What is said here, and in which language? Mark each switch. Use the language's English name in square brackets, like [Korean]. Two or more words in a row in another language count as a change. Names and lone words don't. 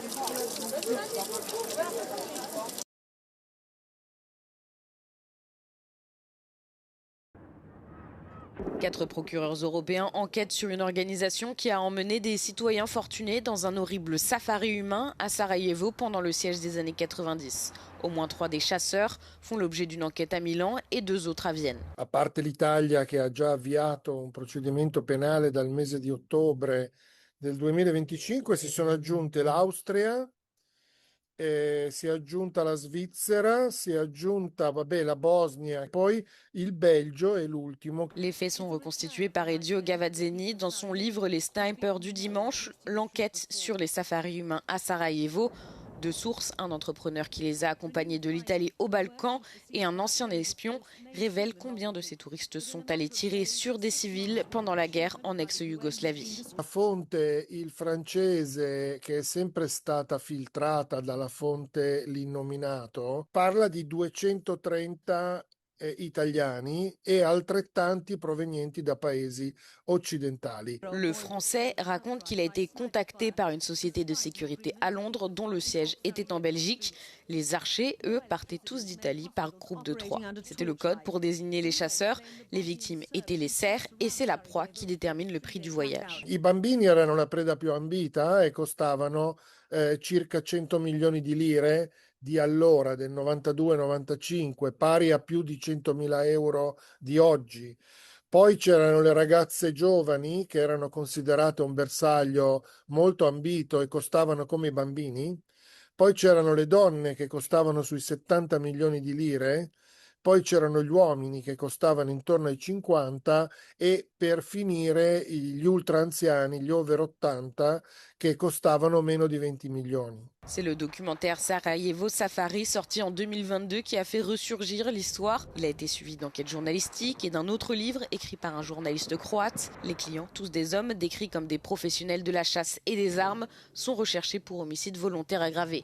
[French] Quatre procureurs européens enquêtent sur une organisation qui a emmené des citoyens fortunés dans un horrible safari humain à Sarajevo pendant le siège des années 90. Au moins 3 des chasseurs font l'objet d'une enquête à Milan et 2 autres à Vienne. [Italian] A parte l'Italia che ha già avviato un procedimento penale dal mese di ottobre del 2025, si sono aggiunte l'Austria, si è aggiunta la Svizzera, si è aggiunta la Bosnia, poi il Belgio est l'ultimo. [French] Les faits sont reconstitués par Ezio Gavazzeni dans son livre Les Snipers du dimanche, l'enquête sur les safaris humains à Sarajevo. De sources, un entrepreneur qui les a accompagnés de l'Italie au Balkan et un ancien espion révèlent combien de ces touristes sont allés tirer sur des civils pendant la guerre en ex-Yougoslavie. [Italian] La fonte, il francese, che è sempre stata filtrata dalla fonte L'Innominato, parla di 230 italiani e altrettanti provenienti da paesi occidentali. [French] Le Français raconte qu'il a été contacté par une société de sécurité à Londres dont le siège était en Belgique. Les archers, eux, partaient tous d'Italie par groupe de 3. C'était le code pour désigner les chasseurs. Les victimes étaient les cerfs et c'est la proie qui détermine le prix du voyage. [Italian] I bambini erano la preda più ambita e costavano circa 100 milioni di lire di allora, del 92-95, pari a più di 100.000 euro di oggi. Poi c'erano le ragazze giovani che erano considerate un bersaglio molto ambito e costavano come i bambini. Poi c'erano le donne che costavano sui 70 milioni di lire. Poi c'erano gli uomini che costavano intorno ai 50 e per finire gli ultra anziani, gli over 80, che costavano meno di 20 milioni. [French] C'est le documentaire Sarajevo Safari sorti en 2022 qui a fait ressurgir l'histoire. Il a été suivi d'enquêtes journalistiques et d'un autre livre écrit par un journaliste croate. Les clients, tous des hommes décrits comme des professionnels de la chasse et des armes, sont recherchés pour homicide volontaire aggravé.